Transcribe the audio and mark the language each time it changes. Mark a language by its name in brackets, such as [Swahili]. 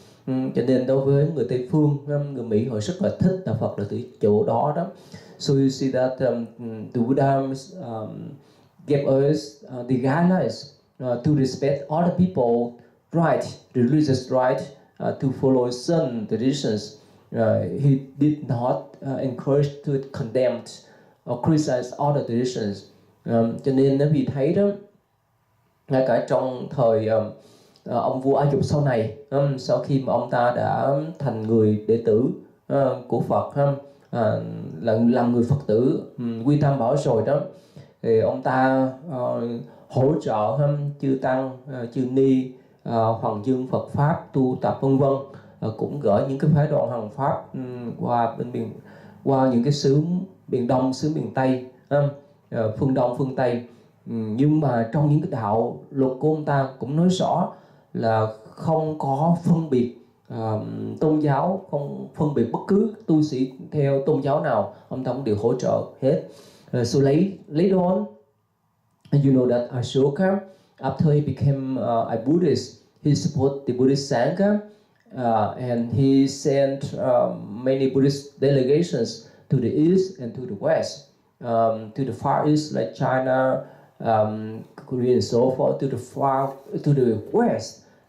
[Vietnamese] Cho nên đối với người Tây phương, người Mỹ họ rất là thích đạo Phật là từ chỗ đó đó. [English] So you see that the Buddha gave us the guidelines to respect other people right, religious right, to follow certain traditions. He did not encourage to condemn or criticize other traditions. [Vietnamese] Cho nên nó vì thấy đó, ngay cả trong thời ông vua A Dục sau này, sau khi mà ông ta đã thành người đệ tử của Phật, làm người Phật tử quy tam bảo rồi đó, thì ông ta hỗ trợ chư tăng, chư ni, hoàng dương Phật pháp tu tập vân vân, cũng gửi những cái phái đoàn hành pháp qua bên miền, qua những cái xứ miền Đông, xứ miền Tây, phương Đông, phương Tây. Nhưng mà trong những cái đạo luật của ông ta cũng nói rõ là không có phân biệt tôn giáo, không phân biệt bất cứ tu sĩ theo tôn giáo nào, ông ta cũng đều hỗ trợ hết. [English] So later on, you know that Ashoka, after he became a Buddhist, he supported the Buddhist Sangha, and he sent many Buddhist delegations to the east and to the west, to the far east like China, Korea and so forth, to the west.